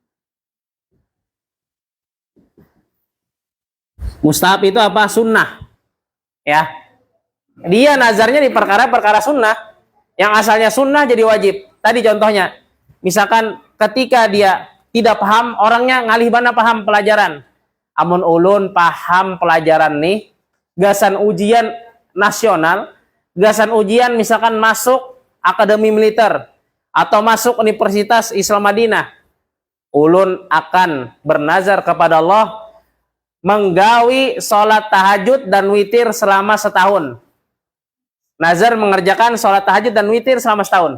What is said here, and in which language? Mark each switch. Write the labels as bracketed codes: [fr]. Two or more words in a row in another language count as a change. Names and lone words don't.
[id] Mustahab itu apa? Sunnah. Ya. Dia nazarnya di perkara-perkara sunnah. Yang asalnya sunnah jadi wajib. Tadi contohnya. Misalkan ketika dia tidak paham, [bjn] orangnya ngalih bana paham pelajaran. Amun ulun paham pelajaran nih, gasan ujian nasional, gasan ujian misalkan masuk akademi militer, atau masuk Universitas Islam Madinah, ulun akan bernazar kepada Allah menggawi sholat tahajud dan witir selama setahun. [id] Nazar mengerjakan sholat tahajud dan witir selama setahun.